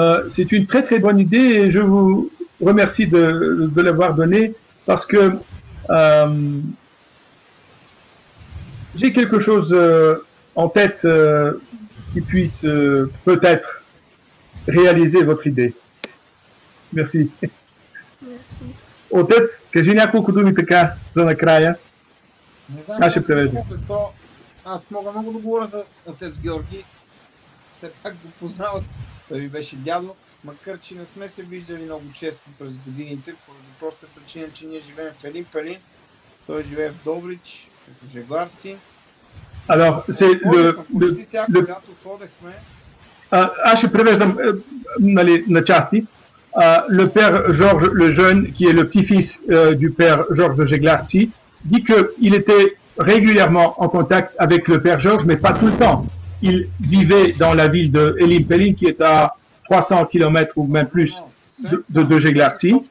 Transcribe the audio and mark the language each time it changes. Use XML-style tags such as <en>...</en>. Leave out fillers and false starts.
<fr>C'est une très très bonne idée et je vous remercie de l'avoir donnée parce que j'ai quelque chose en tête qui puisse peut-être réaliser votre idée. Merci. Merci.</fr> <bg>Отец, кажи няколко думи така за накрая. Не знам, Аз ще преведа. Аз мога много да говоря за отец Георги. Все пак го познават. Той ми беше дядо, макар че не сме се виждали много често през годините, поради проста причина, че ние живеем в Елин Пелин. Той живее в Добрич, в Жегларци.</bg> <fr>Alors, c'est</fr> <bg>почти всяко лято ходехме. Аз ще превеждам на части.</bg> <fr>Le père Georges le Jeune, qui est le petit-fils du père Georges de Jeglarci, dit qu'il était régulièrement en contact avec le père Georges, mais pas tout le temps. Il vivait dans la ville de Elin Pelin, qui est à 300 km ou même plus de Jeglarci.</fr>